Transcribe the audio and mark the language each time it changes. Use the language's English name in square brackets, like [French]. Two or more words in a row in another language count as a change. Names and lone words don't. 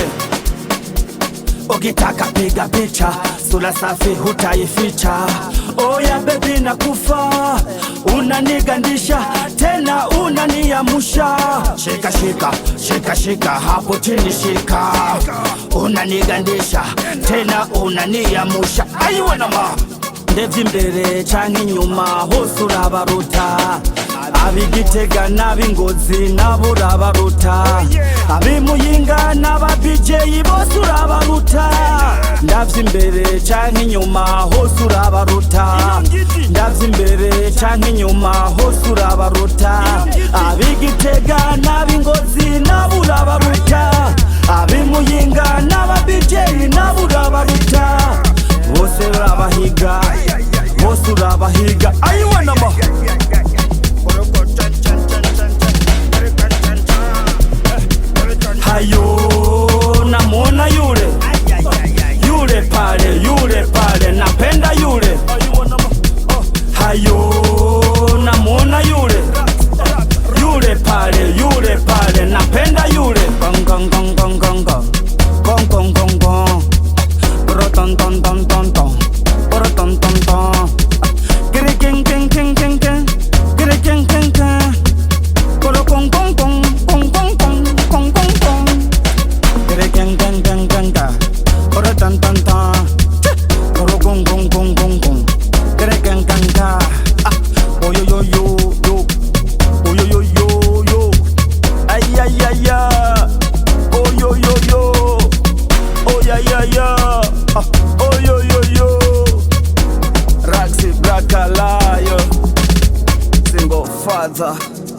[Swahili] Ukitaka piga picha, sura safi hutaificha. Oya baby nakufa, unanigandisha tena unaniamusha. Shika hapo chini shika, unanigandisha tena unaniamusha. [Rundi] Ayiwe nama ndevye imbere canke inyuma hose urabaruta. Ab'Igitega n'ab'Ingozi nabo urabaruta, ab'Imuyinga n'aba DJ bose urabaruta. Ndavye imbere canke inyuma hose urabaruta, ndavye imbere canke inyuma hose urabaruta. Ab'Igitega n'ab'Ingozi nabo urabaruta, ab'Imuyinga n'aba DJ nabo urabaruta. Bose urabahiga, bose urabahiga. [Swahili] Ayiwe nama hayo namwona yule pale, napenda yule. Hayo namwona yule pale, napenda yule. Gong gong gong gong gong gong gong gong gong, ton ton ton ton ton, ton ton ton. Giri king king king king king, giri king king king. Kolo kong kong kong kong kong kong kong kong kong. Giri king king king king king, kolo tan tan tan. Kolo kong kong kong kong kong, giri king king king. Oh yo yo yo yo, oh yo yo yo yo. Ay ay ay ay, oh yo yo yo, oh ya ya ya. Oh yo yo yo, Raxi Braka Lion, [English] single father.